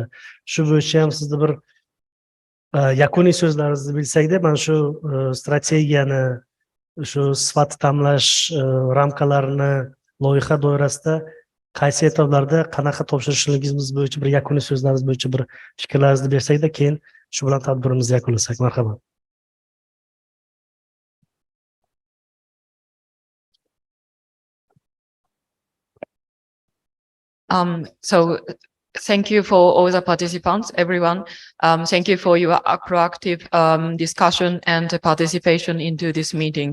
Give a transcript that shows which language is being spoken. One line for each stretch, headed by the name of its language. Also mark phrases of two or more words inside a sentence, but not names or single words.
Uzbek: Shu bo'yicha ham sizni bir yakuniy so'zlaringizni bilsakda, mana shu strategiyani, shu sifat ta'minlash ramkalarini loyiha doirasida qaysi etaplarda qanaqa topshirishligimiz bo'yicha bir yakuniy so'zlaringiz bo'yicha bir fikrlaringizni bersakda, keyin shu bilan tadbirimizni yakunlasak. Marhamat.
English: So thank you for all the participants, everyone. Thank you for your proactive discussion and participation into this meeting.